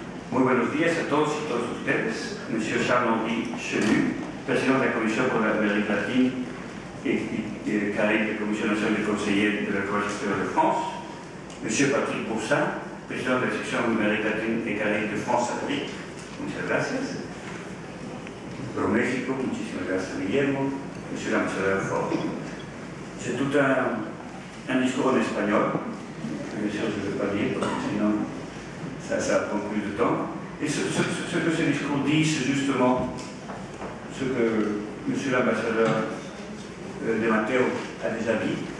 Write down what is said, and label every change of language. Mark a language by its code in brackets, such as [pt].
[es] Muy buenos días a todos y todas ustedes. [fr] Monsieur Charles-Henri Chenu, président de la Commission pour l'Amérique latine et Caraïbes de la Commission nationale des conseillers de la Croix extérieure de France. Monsieur Patrick Boursin, président de la section Amérique latine et Caraïbes de France-Afrique. [es] Muchas gracias. Por México, muchísimas gracias, Guillermo. [fr] Monsieur l'ambassadeur Fort. C'est tout un discours en espagnol. Bien sûr, je ne vais pas dire, parce que sinon, ça prend plus de temps. Et ce que ce discours dit, c'est justement ce que Monsieur l'ambassadeur de Matteo a déjà dit.